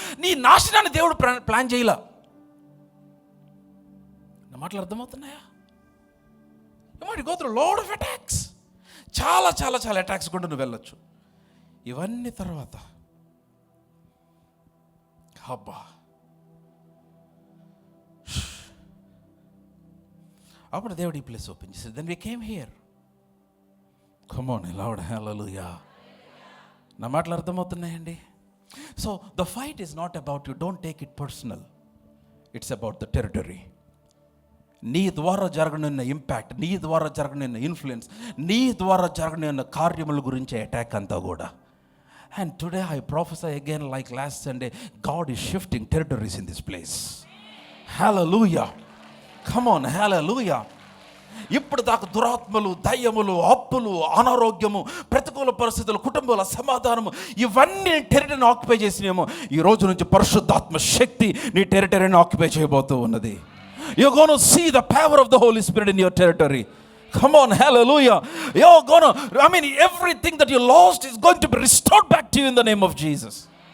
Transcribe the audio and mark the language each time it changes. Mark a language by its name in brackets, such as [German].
[Telugu] నీ నాశనాన్ని దేవుడు ప్లాన్ చేయలా. నా మాటలు అర్థమవుతున్నాయా? [English] You might go through a lot of attacks. [Telugu] చాలా అటాక్స్ కూడా నువ్వు వెళ్ళొచ్చు. ఇవన్నీ తర్వాత అబ్బా, అప్పుడు దేవుడు ఈ ప్లేస్ ఓపెన్ చేశాడు. [English] Then we came here. Come on loud hallelujah. [Telugu] నా మాటలు అర్థమవుతున్నాయండి? [English] So the fight is not about you, don't take it personal, it's about the territory. [Telugu] నీ ద్వారా జరగనున్న ఇంపాక్ట్, నీ ద్వారా జరగనున్న ఇన్ఫ్లుయెన్స్, నీ ద్వారా జరగనున్న కార్యముల గురించి అటాక్ అంతా కూడా. [English] And today I prophesy again like last Sunday, God is shifting territories in this place. Hallelujah. Come on, hallelujah. [Telugu] ఇప్పుడు దాకా దురాత్మలు, దయ్యములు, అప్పులు, అనారోగ్యము, ప్రతికూల పరిస్థితులు, కుటుంబాల సమాధానము, ఇవన్నీ టెరిటరీని ఆక్యుపై చేసినేమో, ఈ రోజు నుంచి పరిశుద్ధాత్మ శక్తి నీ టెరిటరీని ఆక్యుపై చేయబోతూ ఉన్నది. [English] You're going to see the power of the Holy Spirit in your territory. Come on, hallelujah. You're going to, everything that you lost is going to be restored back to you in the name of Jesus.